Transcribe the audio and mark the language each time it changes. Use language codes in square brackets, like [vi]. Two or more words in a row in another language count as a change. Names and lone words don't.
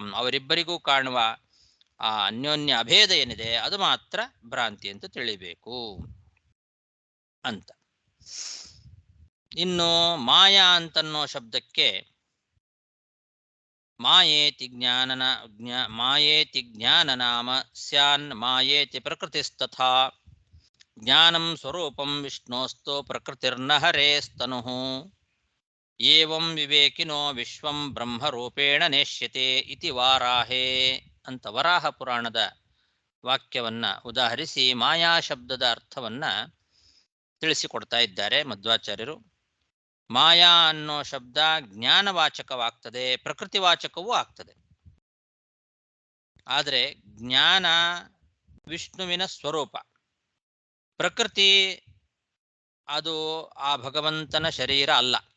[kn] ಅವರಿಬ್ಬರಿಗೂ ಕಾಣುವ ಆ ಅನ್ಯೋನ್ಯ ಅಭೇದ ಏನಿದೆ ಅದು ಮಾತ್ರ ಭ್ರಾಂತಿ ಅಂತ ತಿಳಿಬೇಕು ಅಂತ. ಇನ್ನು ಮಾಯಾ ಅಂತನ್ನೋ ಶಬ್ದಕ್ಕೆ [sa] ಮಾಯೇತಿ ಮಾಯೇತಿ ಜ್ಞಾನನಾಮ ಸ್ಯಾನ್ ಮಾಯೇತಿ ಪ್ರಕೃತಿಸ್ತಥಾ ಜ್ಞಾನಂ ಸ್ವರೂಪಂ ವಿಷ್ಣೋಸ್ತು ಪ್ರಕೃತಿರ್ನ ಹರೇಸ್ತನುಃ ಏವಂ ವಿವೇಕಿನೋ ವಿಶ್ವಂ ಬ್ರಹ್ಮರೂಪೇಣ ನೇಷ್ಯತೆ ಇತಿ ವಾರಾಹೇ [kn] ಅಂತ ವರಾಹ ಪುರಾಣದ ವಾಕ್ಯವನ್ನ ಉದಾಹರಿಸಿ ಮಾಯಾ ಶಬ್ದದ ಅರ್ಥವನ್ನ ತಿಳಿಸಿಕೊಡ್ತಾ ಇದ್ದಾರೆ ಮಧ್ವಾಚಾರ್ಯರು. ಮಾಯಾ ಅನ್ನೋ ಶಬ್ದ ಜ್ಞಾನವಾಚಕವಾಗ್ತದೆ, ಪ್ರಕೃತಿವಾಚಕವೂ ಆಗ್ತದೆ. ಆದರೆ ಜ್ಞಾನ ವಿಷ್ಣುವಿನ ಸ್ವರೂಪ, ಪ್ರಕೃತಿ ಅದು ಆ ಭಗವಂತನ ಶರೀರ ಅಲ್ಲ.